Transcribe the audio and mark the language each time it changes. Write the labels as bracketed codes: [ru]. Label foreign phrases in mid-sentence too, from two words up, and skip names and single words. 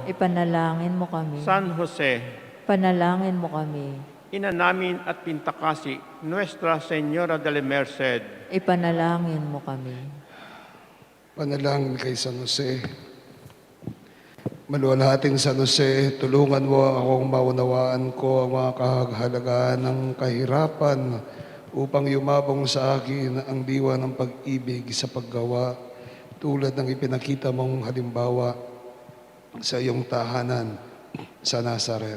[tl] Ipanalangin mo kami. San Jose, Panalangin mo kami. Ina namin at Pintakasi, Nuestra Señora de la Merced, Ipanalangin mo kami. Panalangin kay San Jose. Maluwalhating San Jose, tulungan mo akong maunawaan ko ang mga kahalagaan ng kahirapan upang yumabong sa akin ang diwa ng pag-ibig sa paggawa tulad ng ipinakita mong halimbawa sa iyong tahanan sa Nazaret.